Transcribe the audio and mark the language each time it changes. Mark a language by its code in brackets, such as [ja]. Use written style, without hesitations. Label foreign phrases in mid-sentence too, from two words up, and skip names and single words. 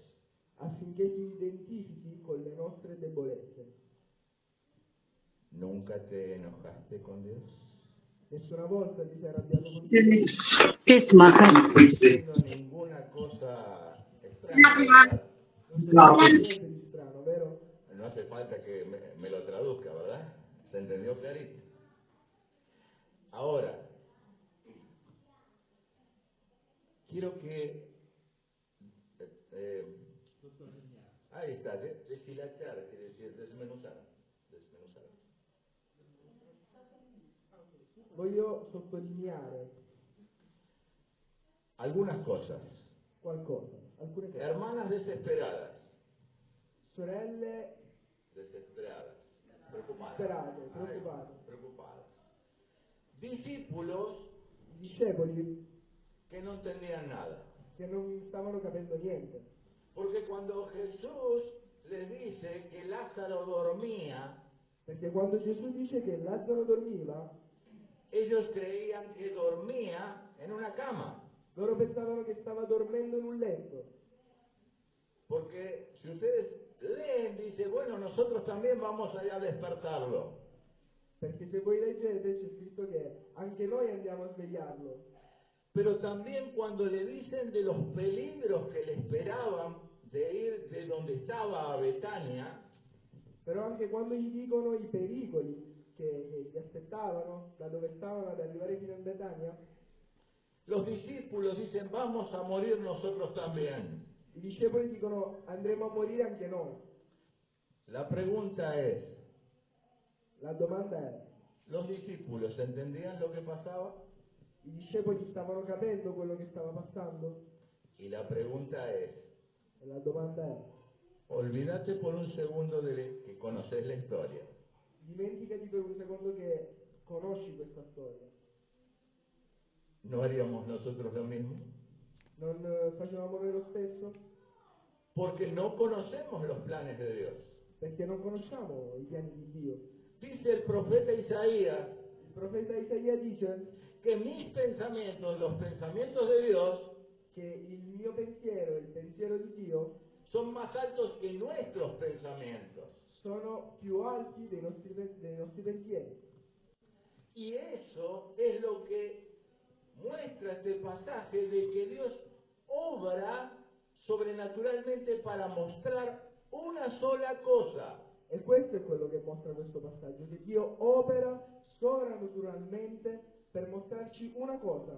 [it] affinché si identifichi con le nostre debolezze. [es] ¿Nunca te enojaste con Dios? [it] Nessuna volta ti sei arrabbiato con Dio, [es] No estoy diciendo ninguna cosa extraña, ¿verdad? [it] non sto dicendo niente di strano, vero? [es] No hace falta que me lo traduzca, ¿verdad? ¿Se entendió clarito? Ahora, quiero que... ahí está, deshilachar, quiere decir desmenuzar. [it] Voglio sottolineare [es] Algunas cosas. [it] qualcosa, alcune cose. [es] Hermanas desesperadas. [it] Sorelle [es] Desesperadas. Preocupadas. [it] disperate, [es] Ahí, [it] preoccupate. [es] preocupadas. Discípulos [it] I discepoli [es] que no entendían nada. [it] che non stavano capendo niente. [es] Porque cuando Jesús les dice que Lázaro dormía, [it] Perché quando Gesù dice che Lazzaro dormiva, [es] ellos creían que dormía en una cama. [it] loro pensavano che stava dormendo in un letto. [es] Porque si ustedes leen, dice, bueno, nosotros también vamos allá a despertarlo. [it] Perché se voi leggete c'è scritto che anche noi andiamo a svegliarlo. [es] Pero también cuando le dicen de los peligros que le esperaban de ir de donde estaba a Betania, [it] Però anche quando gli dicono i pericoli che gli aspettavano da dove stavano ad arrivare fino a Betania, [es] los discípulos dicen, vamos a morir nosotros también. [it] i discepoli dicono andremo a morire anche noi. [es] La pregunta es, [it] La domanda è, [es] ¿los discípulos entendían lo que pasaba? [it] i discepoli stavano capendo quello che stava passando? [es] Y la pregunta es, [it] E la domanda è, [es] olvídate por un segundo de que conoces la historia. [it] dimenticati per un secondo che conosci questa storia. [es] ¿No haríamos nosotros lo mismo? [it] Non facevamo noi lo stesso? [es] Porque no conocemos los planes de Dios. [it] Perché non conosciamo i piani di Dio. [es] Dice el profeta Isaías [it] Il profeta Isaia dice [es] que mis pensamientos, los pensamientos de Dios, [it] che il mio pensiero e il pensiero di Dio [es] son más altos que nuestros pensamientos. [it] sono più alti dei nostri pensieri. [es] Y eso es lo que muestra este pasaje de que Dios obra sobrenaturalmente para mostrar una sola cosa. [it] E questo è quello che mostra questo passaggio, che Dio opera sovrannaturalmente per mostrarci una cosa.